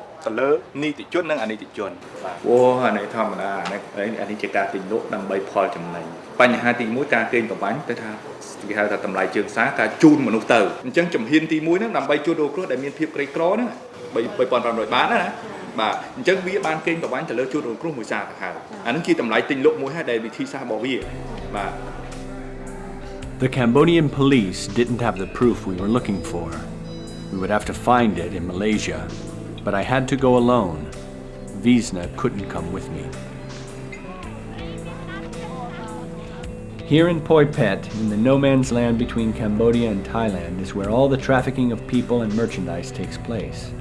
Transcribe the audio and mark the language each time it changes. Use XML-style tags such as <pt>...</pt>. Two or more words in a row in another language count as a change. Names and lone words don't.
<km>ទៅលើនីតិជននិងអនីតិជនបាទអូអានេះធម្មតាអានេះជាការទិញលក់ដើម្បីផលចំណេញបញ្ហាទី1ការកេងប្រវ័ញ្ចទៅថាគេហៅថាតម្លៃជើងសារការជូនមនុស្សទៅអញ្ចឹងជំហានទី1ហ្នឹងដើម្បីជួនរងគ្រោះដែលមានភាពក្រីក្រហ្នឹង3500បានណាបាទអញ្ចឹងវាបានកេងប្រវ័ញ្ចទៅលើជួនរងគ្រោះមួយសារទៅហើយអាហ្នឹងជាតម្លៃទិញលក់មួយហើយដែលវិធីសាស្ត្ររបស់វាបាទ</km> <en>The Cambodian police didn't have the proof we were looking for. We would have to find it in Malaysia, but I had to go alone. Visna couldn't come with me. Here in Poi Phet, in the no man's land between Cambodia and Thailand, is where all the trafficking of people and merchandise takes place.</en>